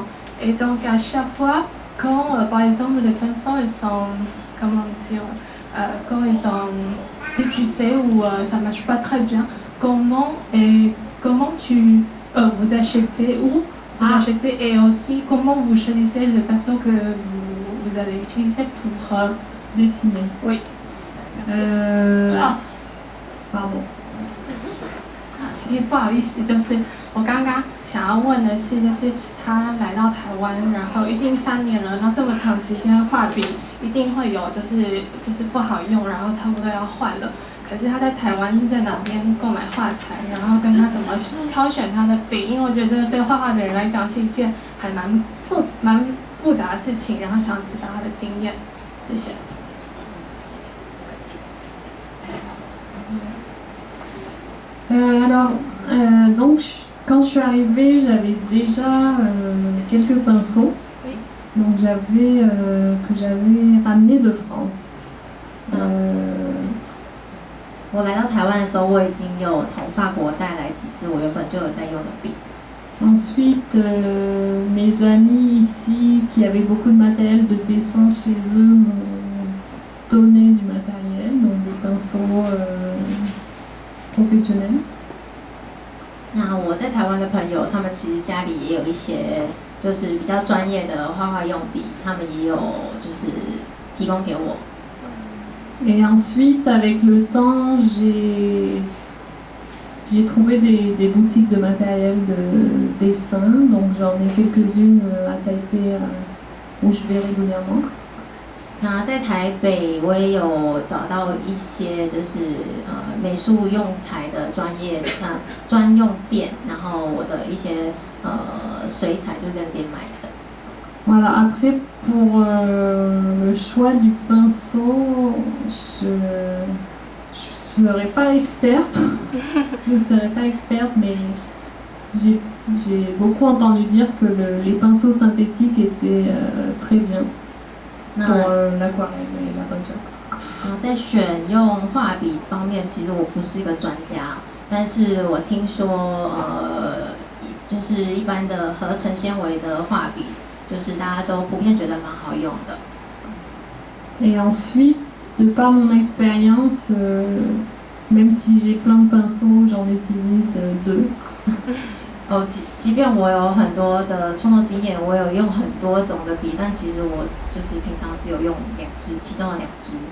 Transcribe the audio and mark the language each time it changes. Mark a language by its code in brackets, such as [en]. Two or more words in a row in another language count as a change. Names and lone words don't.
[fr] Et donc à chaque fois, quand par exemple les pinceaux ils sont, comment dire, quand ils sont dépucés ou ça marche pas très bien, comment vous achetez où vous achetez et aussi comment vous choisissez le pinceau que vous allez utiliser pour dessiner. Oui. Pardon. [zh] 不好意思，就是我刚刚想要问的是，就是他来到台湾，然后已经3年了，然后这么长时间画笔一定会有就是不好用，然后差不多要换了。可是他在台湾是在哪边购买画材，然后跟他怎么挑选他的笔，因为我觉得对画画的人来讲是一件还蛮复杂的事情，然后想知道他的经验。谢谢。 [fr] Alors, donc, quand je suis arrivée, j'avais déjà quelques pinceaux, oui. Donc que j'avais ramené de France. [zh] 我来到台湾的时候，我已经有从法国带来几支我原本就有在用的笔。 [fr] Ensuite, mes amis ici qui avaient beaucoup de matériel de dessin chez eux m'ont donné du matériel, donc des pinceaux professionnels. [zh] 那我在台湾的朋友，他们其实家里也有一些就是比较专业的画画用笔，他们也有就是提供给我。 [fr] Et ensuite, avec le temps, j'ai trouvé des boutiques de matériel de dessin, donc j'en ai quelques-unes à Taipei où je vais régulièrement. [zh] 那在台北，我也有找到一些就是美术用材的专用店，然后我的一些水彩就在那边买的。 [fr] Voilà, après pour le choix du pinceau, je serais pas experte, mais j'ai beaucoup entendu dire que les pinceaux synthétiques étaient très bien pour l'aquarelle et la peinture. [zh] 在选用画笔方面，其实我不是一个专家，但是我听说就是一般的合成纤维的画笔，就是大家都普遍觉得蛮好用的。 [fr] Et ensuite, de par mon expérience, même si j'ai plein de pinceaux, j'en utilise 2. [zh] 即便我有很多的创作经验，我有用很多种的笔，但其实我就是平常只有用2支，其中的2支。